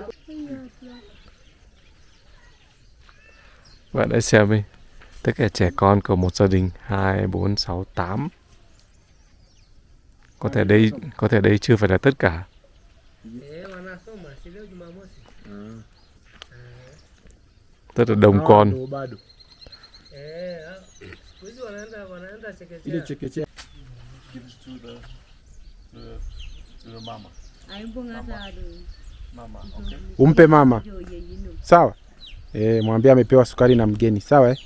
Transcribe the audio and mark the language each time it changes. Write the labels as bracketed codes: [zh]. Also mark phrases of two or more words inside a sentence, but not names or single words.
[vi] Bạn hãy xem đi. Tất cả trẻ con của một gia đình 2, 4, 6, 8. Có thể đây chưa phải là tất cả. Rất là đông con. [sw] Umpe mama. Sawa? Mwambie amepewa sukari na mgeni, sawa eh?